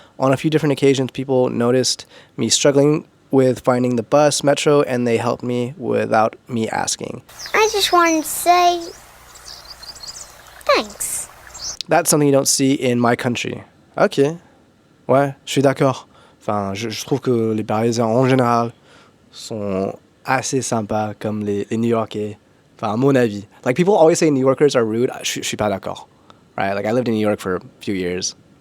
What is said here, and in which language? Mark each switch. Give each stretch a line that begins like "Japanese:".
English: On a few different occasions, people noticed me struggling with finding the bus, metro, and they helped me without me asking. I just wanted to say thanks. That's something you don't see in my country.
French: Okay. Ouais, je suis d'accord. Enfin, je trouve que les Parisiens en général sont assez sympas comme les New-Yorkais. Enfin, à mon avis.
English: Like, people always say New Yorkers are rude.
French: Je suis pas d'accord.
English: Right? Like, I lived in New York for a few years.